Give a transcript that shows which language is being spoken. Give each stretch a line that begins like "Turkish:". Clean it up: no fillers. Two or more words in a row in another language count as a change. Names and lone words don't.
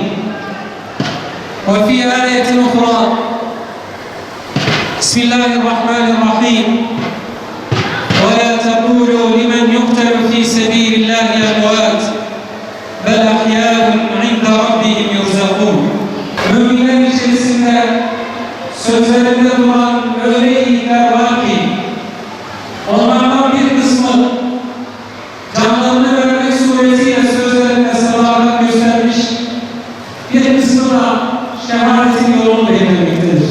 Arabic: وفي آية أخرى: بسم الله الرحمن الرحيم. ولا تقولوا لمن يقتل في سبيل الله أموات بل أحياء عند ربهم يرزقون.
Turkish: Müminler içerisinde sözlerinde duran öyle iyiler var ki onlardan bir kısmı canlarını vermek suretiyle sözlerinde sadakat göstermiş, bir kısmı da şehadetin yolunu belirlemektedir.